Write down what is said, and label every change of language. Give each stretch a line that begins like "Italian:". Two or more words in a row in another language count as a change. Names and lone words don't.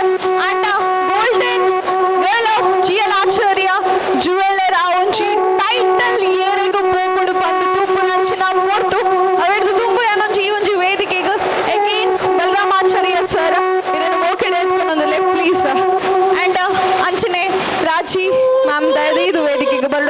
Tulu: ಅಂಡ ಗೋಲ್ಡನ್ ಗರ್ಲ್ ಆಫ್ GL ಆಚಾರ್ಯ ಜುವೆಲರ್ ಆ ಒಂಚಿ ಟೈಟಲ್ ಏರಿಗೂ ಪೋಪುಡು ಬಂದು ತೂಪು ನಂಚಿನ ಮೂರ್ತು ಅವೆಡ್ದು ತುಂಬು ಏನೊಂಚಿ ಈ ಒಂಜಿ ವೇದಿಕೆಗೆ ಅಗೇನ್ ಬಲರಾಮ್ ಆಚಾರ್ಯ ಸರ್ ಇದನ್ನು ಮೋಕೆಡೆ ಎತ್ಕೊಂಡೊಂದಲ್ಲೇ
English: please sir.
Tulu: ಅಂಡ್ ಅಂಚನೆ ರಾಜಿ ಮ್ಯಾಮ್ ದಯದಿದು ವೇದಿಕೆಗೆ ಬರಡು.